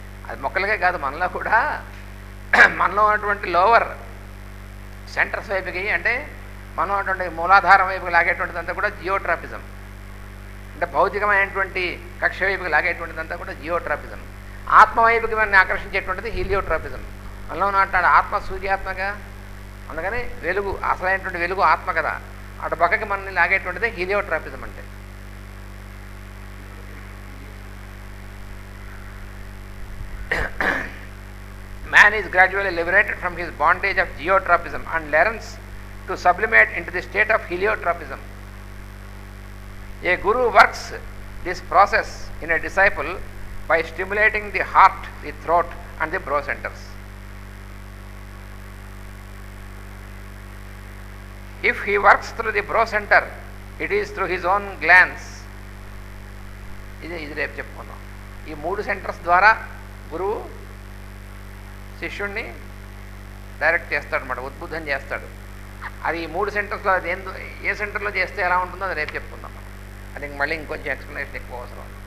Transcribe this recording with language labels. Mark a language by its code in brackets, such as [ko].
[te] అది మొక్కలకే కాదు, మనలో కూడా మనలో ఉన్నటువంటి లోవర్ సెంటర్స్ వైపుకి, అంటే మనం అటువంటి మూలాధారం వైపుకి లాగేటువంటిదంతా కూడా జియోట్రాపిజం. అంటే భౌతికమైనటువంటి కక్ష వైపుకి లాగేటువంటిదంతా కూడా జియోట్రాపిజం. ఆత్మ వైపుకి మనల్ని ఆకర్షించేటువంటిది హీలియోట్రాపిజం. మనలో అంటాడు ఆత్మ సూర్యాత్మగా, అందుకని వెలుగు అసలైనటువంటి వెలుగు ఆత్మ కదా, అటు పక్కకి మనల్ని లాగేటువంటిది హీలియోట్రాపిజం. [en] అంటే man is gradually liberated from his bondage of geotropism and learns to sublimate into the state of heliotropism. A guru works this process in a disciple by stimulating the heart, the throat and the brow centers. If he works through the brow center, it is through his own glance. [te] ఇది రేపు చెప్పుకుందాం. ఈ 3 centres ద్వారా గురువు శిష్యుణ్ణి direct చేస్తాడు అన్నమాట, ఉద్బుద్ధం చేస్తాడు. అది ఈ 3 సెంటర్స్లో అది ఏ సెంటర్లో చేస్తే ఎలా ఉంటుందో అది రేపు చెప్పుకుందాం. అది మళ్ళీ ఇంకొంచెం ఎక్స్ప్లెనేషన్ ఎక్కువ అవసరం.